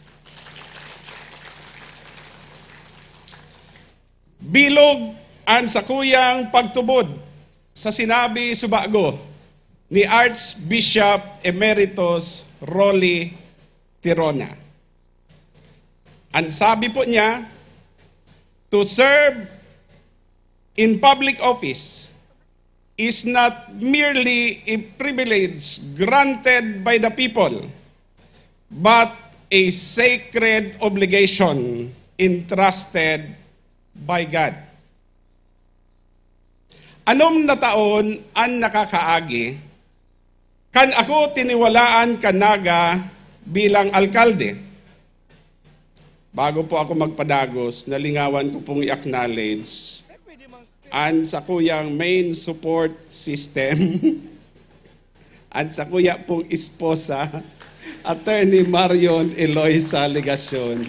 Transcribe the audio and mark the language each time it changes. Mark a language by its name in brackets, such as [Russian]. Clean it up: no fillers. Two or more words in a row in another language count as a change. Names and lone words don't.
[Bikol] Bilog ang sakuyang pagtubod sa sinabi subago ni Archbishop Emeritus Rolly Tirona. Ang sabi po niya, [English] to serve in public office is not merely a privilege granted by the people, but a sacred obligation entrusted by God. [Bikol] Anom na taon ang nakakaagi, kan ako tiniwalaan kanaga bilang alkalde. Bago po ako magpadagos, nalingawan ko pong i-acknowledge ang sa kuyang [English] main support system [Bikol] at sa kuya pong esposa, Attorney Marion Eloisa Legasyon.